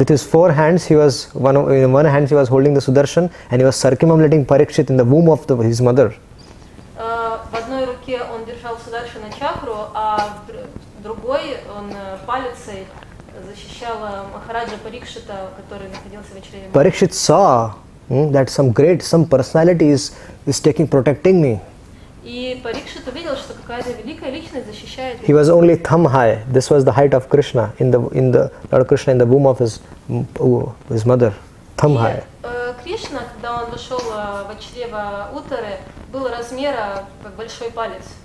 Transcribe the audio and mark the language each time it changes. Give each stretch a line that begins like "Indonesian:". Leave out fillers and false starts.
English: With his 4 hands, in one hand he was holding the Sudarshan and he was circumambulating Parikshit in the womb of his mother.
Russian: В одной руке он держал Сударшана чакру, а в другой он палицей защищал Махараджа Парикшита, который находился в чреве.
English: Parikshit saw that some personality is protecting me.
Russian: И Парикшит увидел, что какая-то великая личность защищает
English: He was only thumb high. This was the height of Krishna in the Lord Krishna in the womb of his mother. Thumb high.
Russian: Кришна, когда он вошел в чрево Уттары, был размера как большой палец.